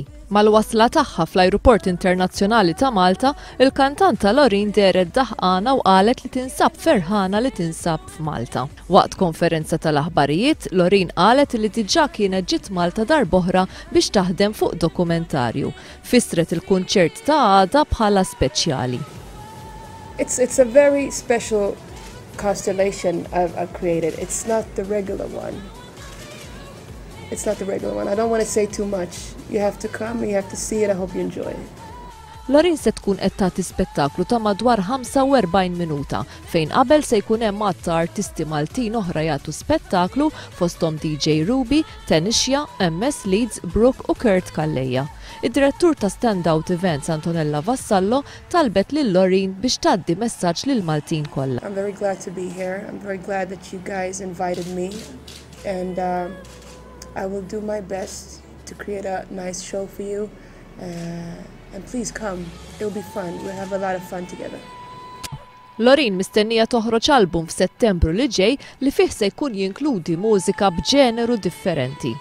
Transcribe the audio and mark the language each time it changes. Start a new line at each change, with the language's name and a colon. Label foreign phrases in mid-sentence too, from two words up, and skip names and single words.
Maltese: Mal-wasla tagħha fl-Ajruport Internazzjonali ta' Malta, il-kantanta Lorin deret daħqana u qalet li tinsab ferħana li tinsab f'Malta. Waqt konferenza tal-aħbarijiet, Lorin qalet li diġà kienet ġiet Malta darb'oħra biex taħdem fuq dokumentarju. Fissret il-kunċert ta' għada bħala speċjali.
English: It's a very special constellation I've created. It's not the regular one. It's not the regular one. I don't want to say too much. You have to come, you have to see it. I hope you enjoy it.
Maltese: Lorin se tkun qed tagħti spettaklu ta' madwar 45 minuta fejn qabel se jkun hemm għatta artisti Maltin oħra jagħtu spettaklu fosthom DJ Ruby, Tenixja, MS Leeds, Brooke u Kurt Kalleja. Id-direttur ta' Standout Events Antonella Vassallo talbet lil Lorin biex tgħaddi messaġġ lil Maltin kollha.
English: I'm very glad to be here. I'm very glad that you guys invited me, and I will do my best to create a nice show for you. And please come, it'll be fun, we'll have a lot of fun together.
Maltese: Lorin mistennija toħroġ album f'Settembru li ġej li fih se jkun jinkludi mużika b'ġeneru differenti.